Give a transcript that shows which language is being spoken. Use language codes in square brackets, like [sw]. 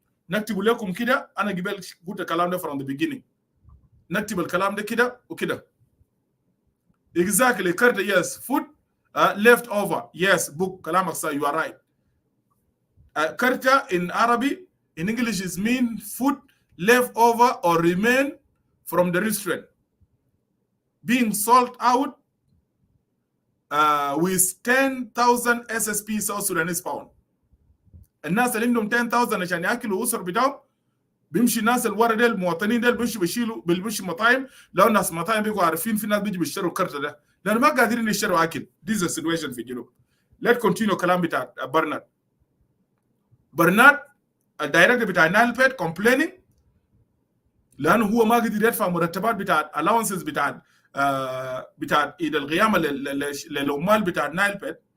[ar] نكتب لكم كده، انا قبل قلت الكلام ده [en] from the beginning، [ar] نكتب الكلام ده كده وكده. [en] Exactly correct. Yes, food left over. Yes, book [ar] كلامك صح. [en] You are right. Karta in Arabic, in English is mean food left over or remain from the restaurant being sold out with 10,000 SSP South Sudanese pound. [ar] الناس اللي عندهم 10,000 عشان ياكلوا اسر بتاعهم، بيمشي الناس اللي ورا ديل المواطنين ديل بيمشوا مطاعم، لو الناس مطاعم بيبقوا عارفين في ناس بيجوا بيشتروا الكارت ده لانه ما قادرين يشتروا اكل. [en] This is a situation [ar] في الجنوب. [en] Let's continue [ar] كلام بتاع برنارد الدايركتور بتاع نايل-بيد complaining لانه هو ما قدر يدفع مرتبات بتاع allowances بتاع عيد القيامه للعمال بتاع نايل-بيد.